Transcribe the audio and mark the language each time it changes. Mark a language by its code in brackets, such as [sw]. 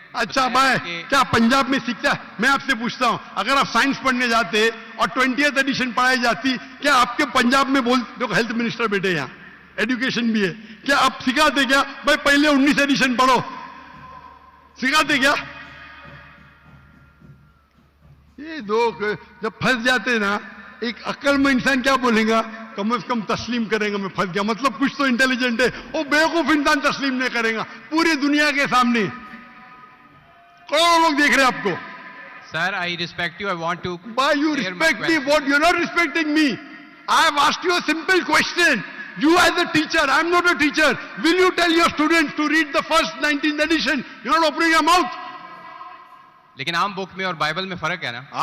[ur] اچھا بھائی, کیا پنجاب میں سیکھتا ہے؟ میں آپ سے پوچھتا ہوں, اگر آپ سائنس پڑھنے جاتے اور 20th ایڈیشن پڑھائی جاتی, کیا آپ کے پنجاب میں دیکھو ہیلتھ منسٹر بیٹے یہاں, ایڈوکیشن بھی ہے, کیا آپ سکھاتے کیا بھائی پہلے 19 ایڈیشن پڑھو؟ سکھاتے کیا؟ یہ دو جب پھنس جاتے نا, ایک عقل میں انسان کیا بولے گا, کم از کم تسلیم کرے گا میں پھنس گیا, مطلب کچھ تو انٹیلیجنٹ ہے. وہ بیوقوف انسان تسلیم نہیں کرے گا پوری دنیا کے سامنے. کروڑوں لوگ دیکھ رہے ہیں آپ کو. [en] Sir I respect you, I want to. Why you respect me? What? You're not respecting me. I have asked you a simple question. You as a teacher, I'm not a teacher. Will you tell your students to read the first 19th edition? You're not opening your mouth. [ur] لیکن عام بک میں اور Bible میں فرق ہے نا.